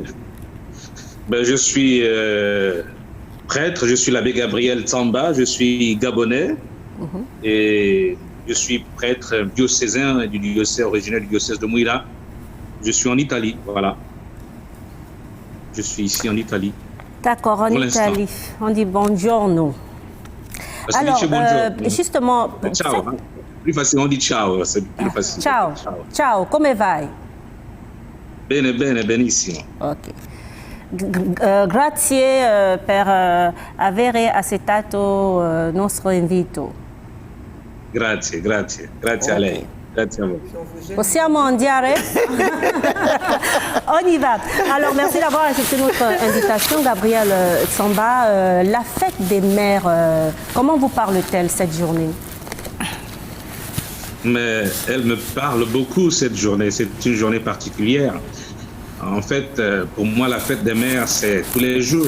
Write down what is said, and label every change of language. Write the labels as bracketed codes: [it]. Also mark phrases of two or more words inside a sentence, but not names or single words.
[fr] Je suis prêtre, je suis l'abbé Gabriel Tsamba, je suis gabonais et je suis prêtre diocésain du diocèse originel du diocèse de Mouila. Je suis en Italie, voilà. Je suis ici en Italie. D'accord, en Italie. On dit buongiorno. Alors, justement... Ciao. Plus facile, on dit ciao, c'est plus facile. [it] Ciao. Ciao, come vai? Bene, benissimo. Ok. Grazie per avere accettato nostro invito. Grazie a lei. Grazie a voi. Possiamo andare? [fr] On y va. Alors, merci d'avoir accepté notre invitation, Gabriel Tsamba. La fête des mères, comment vous parle-t-elle cette journée? Mais elle me parle beaucoup cette journée. C'est une journée particulière. En fait, pour moi, la fête des mères, c'est tous les jours.